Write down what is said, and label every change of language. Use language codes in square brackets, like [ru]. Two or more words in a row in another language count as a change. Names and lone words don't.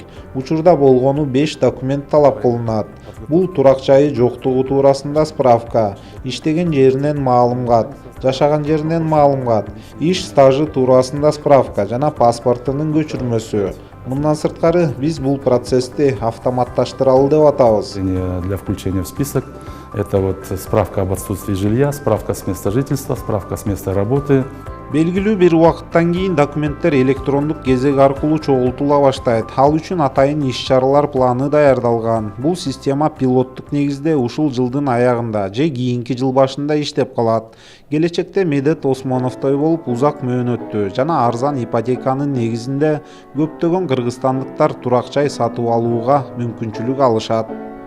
[ky] Учурда болгону 5 документ талап кылынат. Бул турак жайы жоктугу туурасында справка, иштеген жеринен маалымат, жашаган жеринен маалымат, иш стажы туурасында справка жана паспортунун көчүрмөсү. Мындан сырткары биз бул процессти автоматташтыралы деп атабыз. [ru] Для включения в список это вот справка об отсутствии жилья, справка с места жительства, справка с места работы. [ky] Белгилүү бир убакыттан кийин документтер электрондук кезек аркылуу чогултула баштайт. Ал үчүн атайын иш-чаралар планы даярдалган. Бул система пилоттук негизде ушул жылдын аягында же кийинки жыл башында иштеп калат. Келечекте Медет Осмоновдой болуп узак мөөнөттүү жана арзан ипотеканын негизинде көптөгөн кыргызстандыктар турак жай сатып алууга мүмкүнчүлүк алышат.